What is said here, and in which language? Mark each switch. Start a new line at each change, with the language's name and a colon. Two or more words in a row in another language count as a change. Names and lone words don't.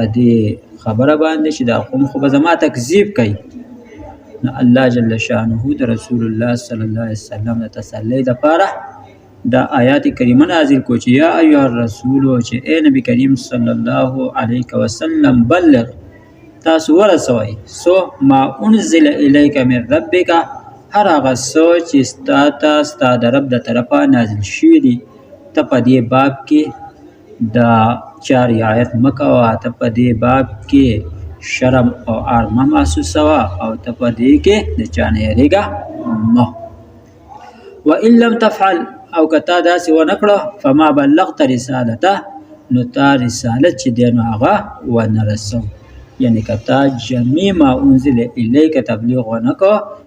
Pashto: دې خبره باندې چې دا قوم خو به زما تکذیب کوي، نو الله
Arabic: جل شانه
Pashto: د رسول الله
Arabic: صلی الله علیه وسلم
Pashto: د تسلی دپاره دا آیات کریمه نازل کو چې
Arabic: یا ایها الرسول،
Pashto: چې ای نبی کریم
Arabic: صلی الله علیه وسلم
Pashto: بلغ، تاسو ورسوئ سو
Arabic: ما انزل الیک من ربک،
Pashto: هر هغه څه چې ستا د رب د طرفه نازل شوي دي. ته په دې باب کې د چا رعایت مه کوه، ته په دې باب کې شرم او عار مه محسوسوه، او ته په دې کې د چا نه یېرېږه مه.
Arabic: وان لم تفعل،
Pashto: او که تا داسې ونه کړه،
Arabic: فما بلغت رسالته،
Pashto: نو تا رسالت چې دی نو هغه ونه رسو. یعنې که تا
Arabic: جمیع ما انزل الیک
Pashto: تبلیغ ونه کړه،